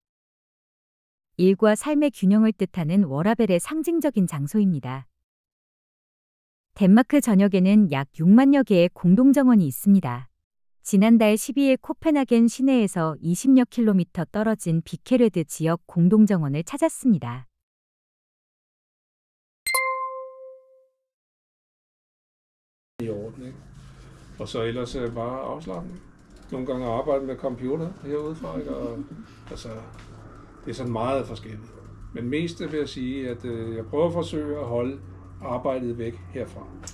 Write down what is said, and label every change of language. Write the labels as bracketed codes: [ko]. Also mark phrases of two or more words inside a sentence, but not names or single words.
[ko] 일과 삶의 균형을 뜻하는 워라벨의 상징적인 장소입니다. 덴마크 전역에는 약 6만여 개의 공동정원이 있습니다. 지난달 12일 코펜하겐 시내에서 20여 킬로미터 떨어진 비케레드 지역 공동정원을 찾았습니다. [da] I orden, ikke? Og så ellers bare afslappning. Nogle gange arbejde med computer herudefra, ikke? Og, altså, det er sådan meget forskelligt. Men mest vil jeg sige, at jeg prøver at forsøge at holde arbejdet væk herfra.